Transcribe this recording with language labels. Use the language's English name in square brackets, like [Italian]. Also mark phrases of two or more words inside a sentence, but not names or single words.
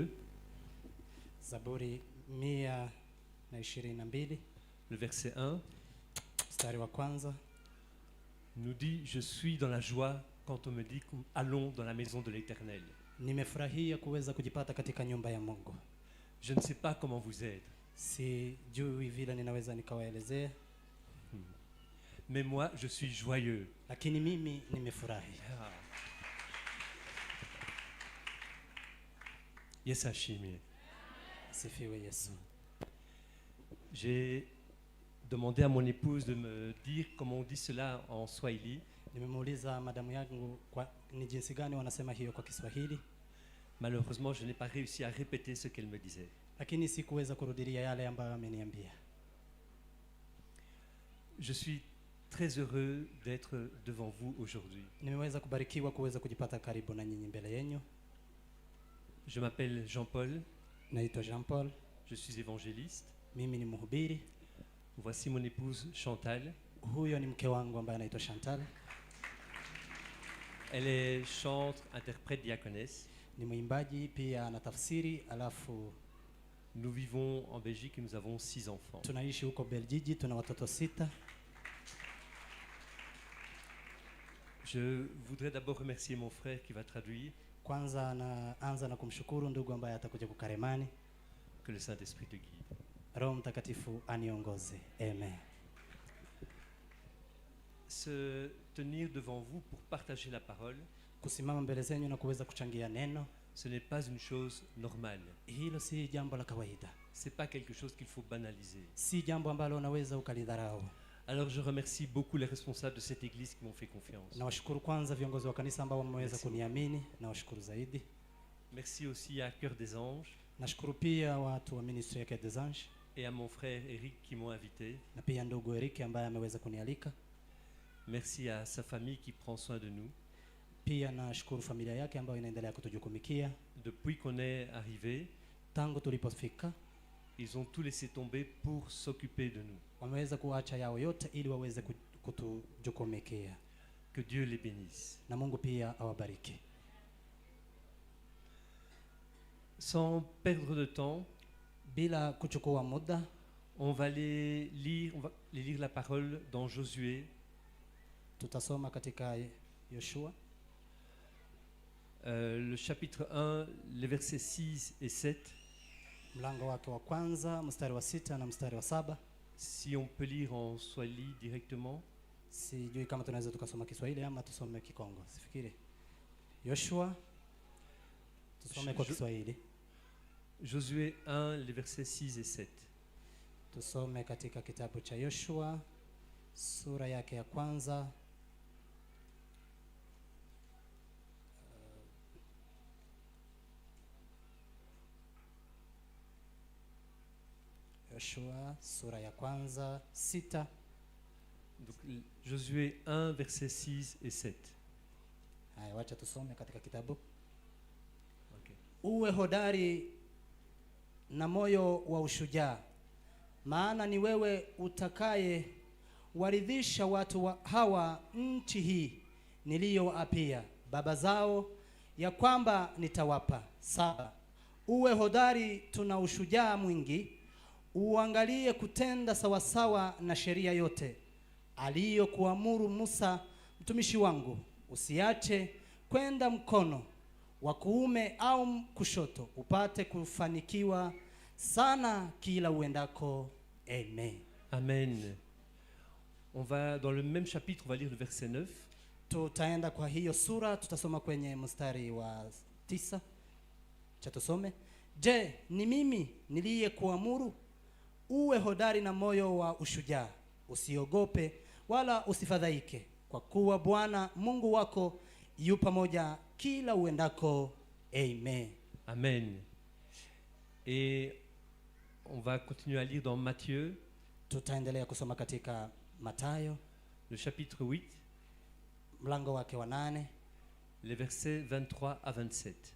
[Swahili] Zaburi 122, [French] le verset 1, [Swahili] mstari wa kwanza [French] nous dit « Je suis dans la joie quand on me dit « Allons dans la maison de l'Éternel ». [Swahili] Nimefurahia kuweza kujipata katika nyumba ya Mungu. [French] Je ne sais pas comment vous êtes, [Swahili] Sijui vile ninaweza nikawaelezea, [French] mais moi je suis joyeux. [Swahili] lakini mimi nimefurahi. Ah. Yes, ashimie. Sifiwe Yesu. [French] J'ai demandé à mon épouse de me dire comment on dit cela en Swahili. [Swahili] Nimemuuliza madamu yangu ni jinsi gani wanasema hiyo kwa Kiswahili. [French] Malheureusement, je n'ai pas réussi à répéter ce qu'elle me disait. [Swahili] Lakini sikuweza kurudilia yale ambayo ameniambia. [French] Je suis très heureux d'être devant vous aujourd'hui. [Swahili] Nimeweza kubarikiwa kuweza kujipata karibu na nyinyi mbele yenu. [French] Je m'appelle Jean-Paul. [Swahili] Naitwa Jean-Paul. [French] Je suis évangéliste. [Swahili] Mimi ni mhubiri. [French] Voici mon épouse Chantal. [Swahili] Huyo ni mke wangu ambaye anaitwa Chantal. [French] Elle est chante, interprète, diaconesse. [Swahili] Ni mwimbaji pia anatafsiri, alafu [French] nous vivons en Belgique et nous avons 6 enfants. [Swahili] Tunaishi huko Belgiji, tuna watoto 6. [French] Je voudrais d'abord remercier mon frère qui va traduire. [Swahili] Kwanza naanza na kumshukuru ndugu ambaye atakuja kukaremani. [French] Que le Saint-Esprit te guide. [Swahili] Roho Mtakatifu aniongoze. Amen. [French] Se tenir devant vous pour partager la parole, [Swahili] kusimama mbele zenu na kuweza kuchangia neno, [French] ce n'est pas une chose normale. [Swahili] Hilo si jambo la kawaida. [French] C'est pas quelque chose qu'il faut banaliser. [Swahili] Si jambo ambalo unaweza ukalidharau. [French] Alors je remercie beaucoup les responsables de cette église qui m'ont fait confiance. [Swahili] Nawashukuru kwanza viongozi wa kanisa ambao wameweza kuniamini, nawashukuru zaidi. [French] Merci aussi à Cœur des Anges. [Swahili] Nashukuru pia watu wa ministry ya Cœur des Anges. [French] Et à mon frère Eric qui m'ont invité. [Swahili] Na pia ndugu Eric ambaye ameweza kunialika. [French] Merci à sa famille qui prend soin de nous. [Swahili] Pia nashukuru familia yake ambayo inaendelea kutujukumikia. [French] Depuis qu'on est arrivé, [Swahili] tangu tulipofika, [French] ils ont tout laissé tomber pour s'occuper de nous. [Swahili] Wameweza kuacha yao yote ili waweze kutujukumikia. [French] Que Dieu les bénisse. [Swahili] Na Mungu pia awabariki. [French] Sans perdre de temps, [Swahili] bila kuchukua muda, [French] on va les lire la parole dans Josué. [Swahili] Tutasoma katika Yoshua. [French] Le chapitre 1, les versets 6 et 7. [Swahili] Mlango wake wa kwanza, mstari wa 6 na mstari wa 7. [French] Si on peut lire en Swahili directement. [Swahili] Sijui kama tunaweza tukasoma Kiswahili ama tusome Kikongo. Sifikiri. Yoshua. Tusome kwa Kiswahili. [French] Josué 1, les versets 6 et 7. [Swahili] Tusome katika kitabu cha Yoshua sura yake ya kwanza. Yoshua sura ya kwanza 6. [French] Donc Josué 1 verset 6 et 7. [Swahili] Haya, wacha tusome katika kitabu. Okay. Uwe hodari na moyo wa ushujaa, maana ni wewe utakaye waridhisha watu hawa nchi hii niliyowaapia baba zao ya kwamba nitawapa. 7. Uwe hodari, tuna ushujaa mwingi, uangalie kutenda sawasawa na sheria yote aliyokuamuru Musa mtumishi wangu. Usiache kwenda mkono wa kuume au kushoto, upate kufanikiwa sana kila uendako. Amen. Amen. [French] On va dans le même chapitre, on va lire le verset 9. [Swahili] Tutaenda kwa hiyo sura, tutasoma kwenye mstari wa 9. Cha tusome. Je, ni mimi niliyekuamuru? uwe hodari na moyo wa ushujaa, usiogope wala usifadhaike, kwa kuwa Bwana Mungu wako yu pamoja kila uendako. Amen. Amen. [French] Et on va continuer à lire dans Matthieu, [Swahili] Tutaendelea kusoma katika Mathayo [French] le chapitre 8, [Swahili] mlango wake wa 8 [French] les versets 23 à 27.